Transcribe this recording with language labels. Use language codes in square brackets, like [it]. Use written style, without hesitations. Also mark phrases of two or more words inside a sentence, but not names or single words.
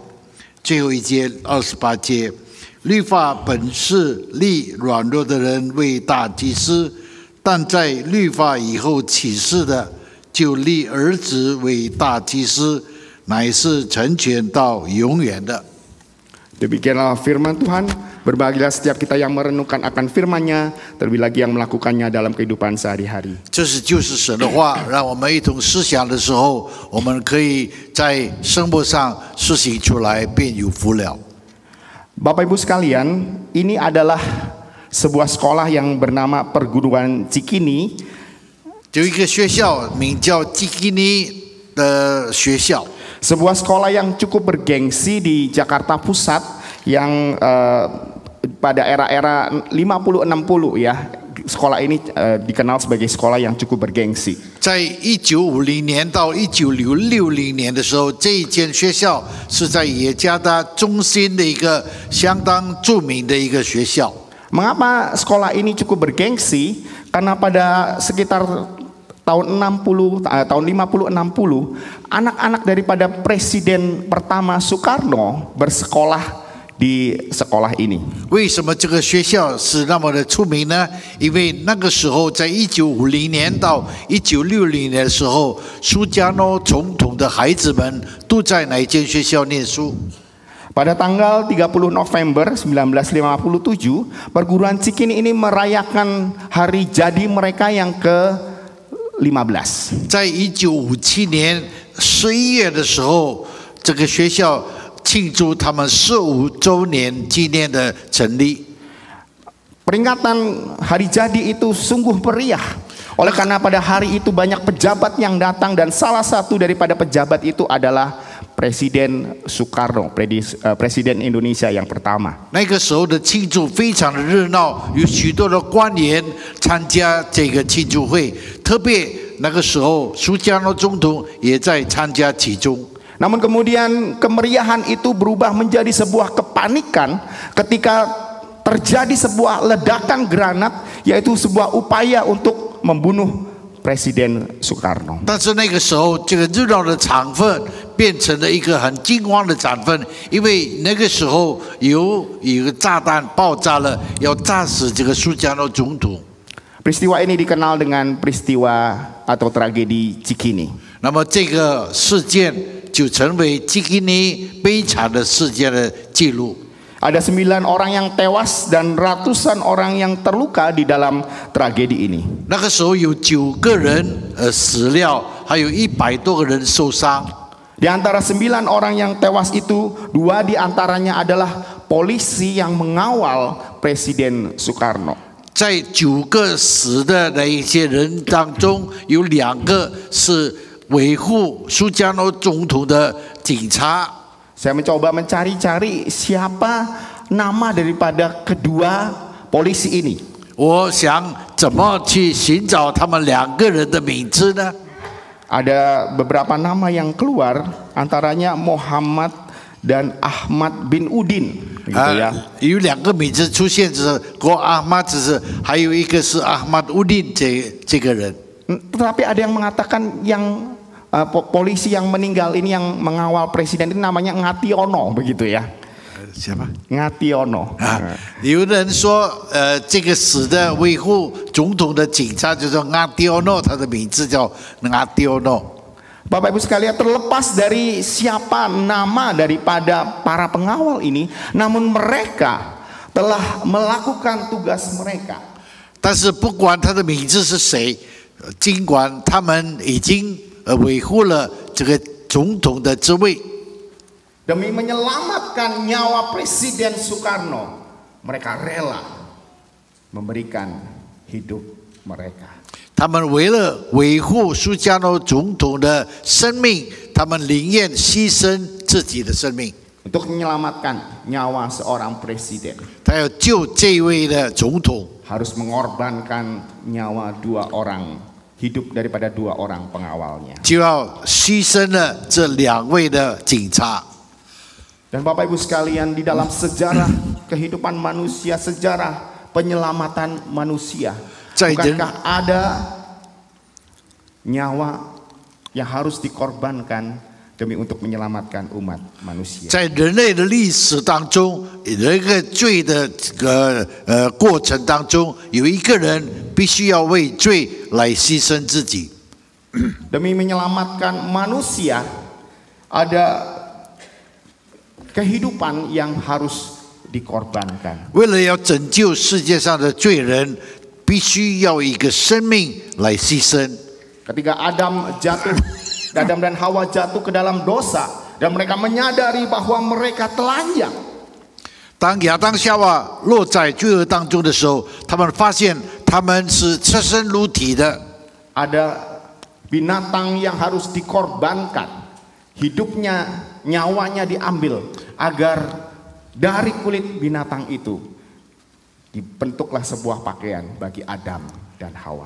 [zh] 最后一节28节，律法本是立软弱的人为大祭司，但在律法以后启示的，就立儿子为大祭司，乃是成全到永远的。 [id] Demikianlah firman Tuhan. Berbahagialah setiap kita yang merenungkan akan firman-Nya, terlebih lagi yang melakukannya dalam kehidupan sehari-hari. [zh] 这是就是神的话，让我们一同思想的时候，我们可以在生活上实行出来，便有福了。 [id] Bapak Ibu sekalian, ini adalah sebuah sekolah yang bernama Perguruan Cikini. [zh] 有一个学校名叫基基尼的学校， [id] Sebuah sekolah yang cukup bergengsi di Jakarta Pusat yang pada era-era 50-60 ya. Sekolah ini dikenal sebagai sekolah yang cukup bergengsi. [zh] 在1950年到1960年的时候，这一间学校是在耶加达中心的一个相当著名的一个学校。 [id] Mengapa sekolah ini cukup bergengsi? Karena pada sekitar tahun 50-60, anak-anak daripada Presiden pertama Soekarno bersekolah di sekolah ini. [zh] 为什么这个学校是那么的出名呢？因为那个时候，在1950年到1960年的时候，苏加诺总统的孩子们都在哪一间学校念书？ [id] Pada tanggal 30 November 1957, Perguruan Cikini ini merayakan hari jadi mereka yang ke-15. [zh] 在1957年11月的时候，这个学校庆祝他们15周年纪念的成立。 [id] Peringatan hari jadi itu sungguh meriah. Oleh karena pada hari itu banyak pejabat yang datang dan salah satu daripada pejabat itu adalah Presiden Soekarno, Presiden Indonesia yang pertama. [zh] 那个时候的庆祝非常的热闹，有许多的官员参加这个庆祝会，特别那个时候苏加诺总统也在参加其中。 [id] Namun kemudian kemeriahan itu berubah menjadi sebuah kepanikan ketika terjadi sebuah ledakan granat, yaitu sebuah upaya untuk membunuh Presiden Soekarno. [zh] 但是那个时候，这个热闹的场分变成了一个很惊慌的场分，因为那个时候有一个炸弹爆炸了，要炸死这个苏加诺总统。 [id] Peristiwa ini dikenal dengan peristiwa atau tragedi Cikini. [zh] 那么这个事件就成为基基尼悲惨的事件的记录。 [id] Ada 9 orang yang tewas dan ratusan orang yang terluka di dalam tragedi ini. [zh] 那个时候有9个人死了，还有100多个人受伤。 [id] Di antara 9 orang yang tewas itu, 2 di antaranya adalah polisi yang mengawal Presiden Soekarno. [zh] 在9个死的那一些人当中，有2个是维护苏加诺总统的警察。 [id] Saya mencoba mencari-cari siapa nama daripada kedua polisi ini. [zh] 我想怎么去寻找他们2个人的名字呢？ [id] Ada beberapa nama yang keluar, antaranya Muhammad dan Ahmad bin Udin. Gitu ya. [zh] 有2个名字出现，就是国阿玛，只是还有一个是阿玛乌丁这个人。 [id] Tetapi ada yang mengatakan yang polisi yang meninggal ini yang mengawal presiden ini namanya Ngationo, begitu ya. Siapa? Ngationo. [zh] 有人说，这个死的维护总统的警察叫做 Ngationo， 他的名字叫 Ngationo。 [id] Bapak Ibu sekalian, terlepas dari siapa nama daripada para pengawal ini, namun mereka telah melakukan tugas mereka. [zh] 但是不管他的名字是谁，尽管他们已经维护了这个总统的职位， [id] Demi menyelamatkan nyawa Presiden Soekarno, mereka rela memberikan hidup mereka. [zh] 他们为了维护苏加诺总统的生命，他们宁愿牺牲自己的生命。 [id] Untuk menyelamatkan nyawa seorang presiden, [zh] 他要救这位的总统， [id] harus mengorbankan nyawa 2 orang, hidup daripada 2 orang pengawalnya. [zh] 就要牺牲了这2位的警察。 [id] Dan Bapak Ibu sekalian, di dalam sejarah kehidupan manusia, sejarah penyelamatan manusia, bukankah ada nyawa yang harus dikorbankan demi untuk menyelamatkan umat manusia? [zh] 在人类的历史当中，有一个罪的这个过程当中，有一个人必须要为罪来牺牲自己。 [id] Demi menyelamatkan manusia, ada kehidupan yang harus dikorbankan. [zh] 为了要拯救世界上的罪人，必须要一个生命来牺牲。 [id] Ketika Adam dan Hawa jatuh ke dalam dosa, dan mereka menyadari bahwa mereka telanjang. [zh] 当亚当夏娃落在罪恶当中的时候，他们发现他们是赤身裸体的。 [id] Ada binatang yang harus dikorbankan, hidupnya, nyawanya diambil, agar dari kulit binatang itu dibentuklah sebuah pakaian bagi Adam dan Hawa.